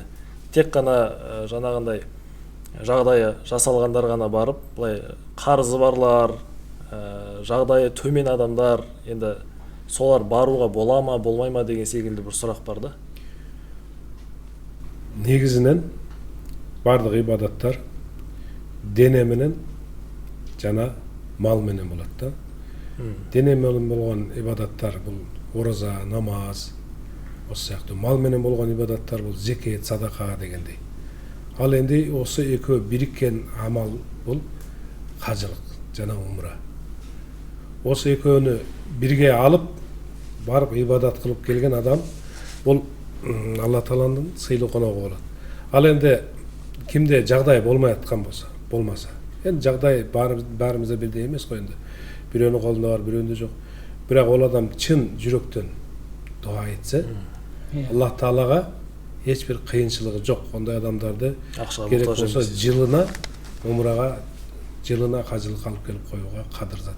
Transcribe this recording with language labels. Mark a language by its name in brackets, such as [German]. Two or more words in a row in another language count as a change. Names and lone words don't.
[Kazakh] Тек қана жаңағындай жағдайы жасалғандар ғана барып, былай қарызы барлар, жағдайы төмен адамдар, енді солар баруға бола ма, болмай ма деген секілді бір сұрақ бар да. [Kyrgyz] Негізінен бардық ибадаттар дене менен жана мал менен болот да. Дене менен болгон ибадаттар бул ораза, намаз, осы сыяктуу. Мал менен болгон ибадаттар бул зекет, садака дегендей. Ал энди осы экөө бириккен амал бул кажылык жана умра. Осы экөөнү бирге алып барып ибадат кылып келген адам бул Алла Тааланын сыйлуу коногу болот. Ал энди кимде жагдай болмай аткан болмаса, [Kazakh] енді жағдай бәрімізде бірдей емес қой, енді біреуінің қолында бар, біреуінде жоқ. Бірақ ол адам чын жүректен дуа етсе, Аллах Таалаға ешбір қиыншылығы жоқ. Ондай адамдарды керек болса жылына умраға, жылына қажылық алып келіп қоюға қадыр зат.